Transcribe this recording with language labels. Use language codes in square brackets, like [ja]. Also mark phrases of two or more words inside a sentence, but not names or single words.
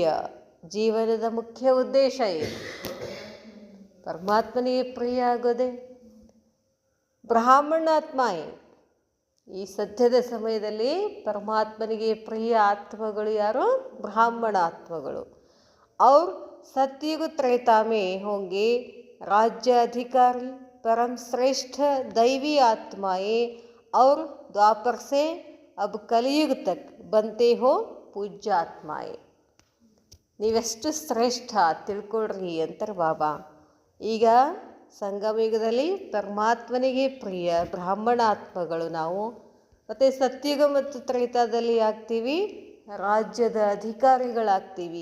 [kn] ಜೀವನದ ಮುಖ್ಯ ಉದ್ದೇಶ ಏನು? ಪರಮಾತ್ಮನಿಗೆ ಪ್ರಿಯ ಆಗೋದೆ. ಬ್ರಾಹ್ಮಣಾತ್ಮ ಈ ಸದ್ಯದ ಸಮಯದಲ್ಲಿ ಪರಮಾತ್ಮನಿಗೆ ಪ್ರಿಯ ಆತ್ಮಗಳು ಯಾರು? ಬ್ರಾಹ್ಮಣ ಆತ್ಮಗಳು. [hi] ಅವ್ರು सतयुग त्रेता में होंगे राज्य अधिकारी परम श्रेष्ठ दैवी आत्माएं और द्वापर से अब कलयुग तक बनते हो पूज्य आत्माएं. [kn] ನೀವೆಷ್ಟು ಶ್ರೇಷ್ಠ ತಿಳ್ಕೊಳ್ರಿ ಅಂತಾರೆ ಬಾಬಾ. ಈಗ ಸಂಗಮಯುಗದಲ್ಲಿ ಪರಮಾತ್ಮನಿಗೆ ಪ್ರಿಯ ಬ್ರಾಹ್ಮಣ ಆತ್ಮಗಳು ನಾವು, ಮತ್ತು ಸತ್ಯುಗ ಮತ್ತು ತ್ರೇತಾದಲ್ಲಿ ಆಗ್ತೀವಿ ರಾಜ್ಯದ ಅಧಿಕಾರಿಗಳಾಗ್ತೀವಿ.